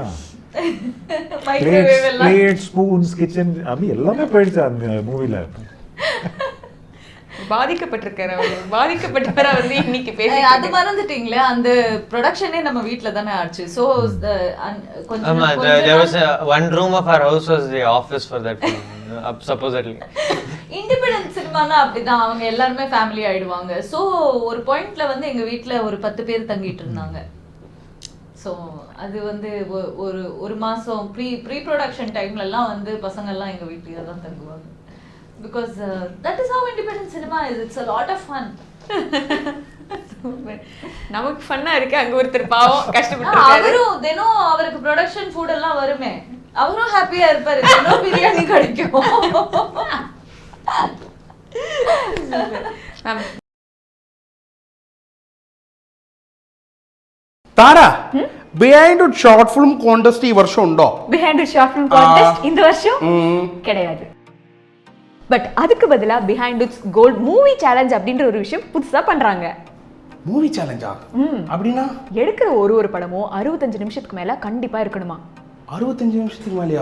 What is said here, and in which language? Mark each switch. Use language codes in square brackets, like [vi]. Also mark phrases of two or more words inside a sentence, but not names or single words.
[en] plate spoons kitchen [ta] அப்படி எல்லாமே போயிடுச்சு அந்த மூவில. பாதிக்கப்பட்டவரா வந்து இன்னைக்கு பேசி அது மறந்துட்டீங்களே, அந்த ப்ரொடக்ஷனே நம்ம வீட்ல தானே ஆச்சு. சோ கொஞ்சம் [en] there was one room of our house was the office for that film, supposedly. [ta] இண்டிபெண்டன்ட் சினிமானா அப்படிதான், அவங்க எல்லாருமே ஃபேமிலி ஆயிடுவாங்க. சோ ஒரு பாயிண்ட்ல வந்து எங்க வீட்ல ஒரு 10 பேர் தங்கிட்டு இருந்தாங்க. ஸோ அது வந்து ஒரு மாதம் [en] pre production [ta] டைம்லலாம் வந்து பசங்கள்லாம் எங்கள் வீட்டில் தான் தங்குவாங்க. [en] because that is how independent cinema is. it's a lot of fun. [ta] நமக்கு ஃபன்னா இருக்கு, அங்கே ஒருத்தர் பாவம் கஷ்டப்பட்டு அவரும் தினம் அவருக்கு [en] production food [ta] எல்லாம் வருமே, அவரும் ஹாப்பியா இருப்பாரு, தினம் பிரியாணி கிடைக்கும். [ml] താരാ ബിഹൈൻഡ് ഷോർട്ട് ഫിലിം കോൺടെസ്റ്റ് ഈ വർഷം ഉണ്ടോ? [ta] பிஹைண்ட் ஷார்ட் ஃபிலிம் கான்டெஸ்ட் இந்த வருஷம் கிடையாது. பட் அதுக்கு பதிலா பிஹைண்ட் இட்ஸ் கோல்ட் மூவி சேலஞ்ச் அப்படின்ற ஒரு விஷயம் புதுசா பண்றாங்க. மூவி சேலஞ்சா? அப்படின்னா எடுக்கிற ஒரு படமும் 65 நிமிஷத்துக்கு மேல கண்டிப்பா இருக்கணுமா. 65 நிமிஷத்துக்கு மேலயா?